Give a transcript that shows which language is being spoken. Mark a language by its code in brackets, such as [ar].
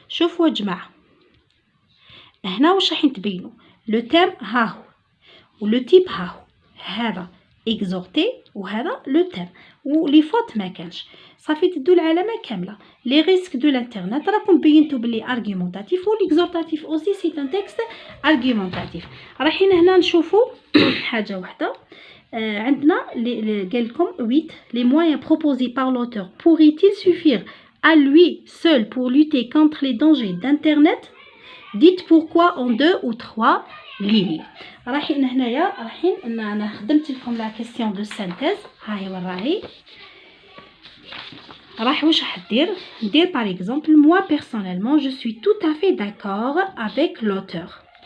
[ar] شوفوا يا جماعه هنا واش راح نتبينوا، لو تيم ها هو ولو تيب ها هو، هذا اكزورتي وهذا لو تيم، ولي فوت ما كانش. صافي تدو العلامه كامله. لي ريسك دو الانترنت راكم بينتو بلي ارغيومونطاتيف، [fr] وليكزورتاتيف اوسي سي ان تكست ارغيومونطاتيف. [ar] رايحين هنا نشوفوا حاجه واحده. عندنا قال لكم [fr] 8 les moyens proposés par l'auteur pourraient-ils suffire à lui seul pour lutter contre les dangers d'internet? Dites pourquoi en 2 ou 3 lignes. [ar] رايحين هنايا انا خدمت لكم [fr] لا كيسيون دو سانتيز. [ar] هاي وراهي واش راح ندير [fr] par exemple moi personnellement je suis tout à fait d'accord avec l'auteur.